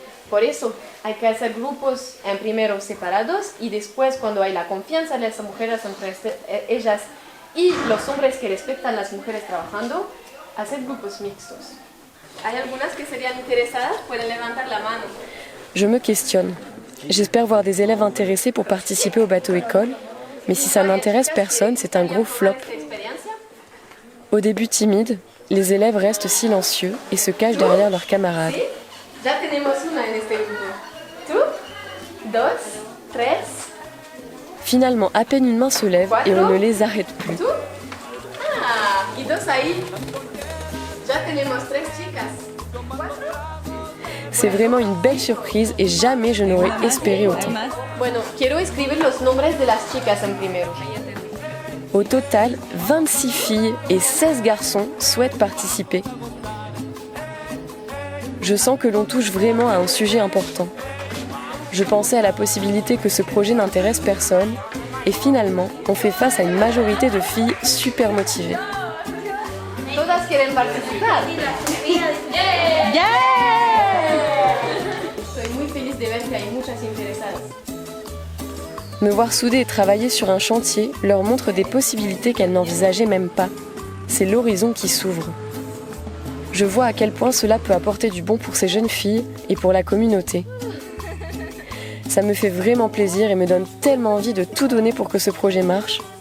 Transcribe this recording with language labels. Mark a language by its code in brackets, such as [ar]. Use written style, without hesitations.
[es] Por eso hay que hacer grupos en primero separados y después cuando hay la confianza de las mujeres entre ellas y los hombres que respetan a las mujeres trabajando, hacer grupos mixtos. ¿Hay algunas que serían interesadas? Pueden levantar la mano. [fr] Je me questionne. J'espère voir des élèves intéressés pour participer au bateau-école, mais si ça n'intéresse personne, c'est un gros flop. Au début timide, les élèves restent silencieux et se cachent derrière leurs camarades. [es] Ya tenemos una en este grupo. ¿Tú? 2, 3. [fr] Finalement, à peine une main se lève et on ne les arrête plus. [es] ¿Tú? Ah, y 2 ahí. Ya tenemos 3 chicas. 4. [fr] C'est vraiment une belle surprise et jamais je n'aurais espéré autant. [es] Bueno, quiero escribir los nombres de las chicas en primero. [fr] Au total, 26 filles et 16 garçons souhaitent participer. Je sens que l'on touche vraiment à un sujet important. Je pensais à la possibilité que ce projet n'intéresse personne et finalement, on fait face à une majorité de filles super motivées. [es] Todas quieren participar. [en] Yeah! [es] Estoy muy feliz de ver que hay muchas interesadas. [fr] Me voir souder et travailler sur un chantier leur montre des possibilités qu'elles n'envisageaient même pas. C'est l'horizon qui s'ouvre. Je vois à quel point cela peut apporter du bon pour ces jeunes filles et pour la communauté. Ça me fait vraiment plaisir et me donne tellement envie de tout donner pour que ce projet marche.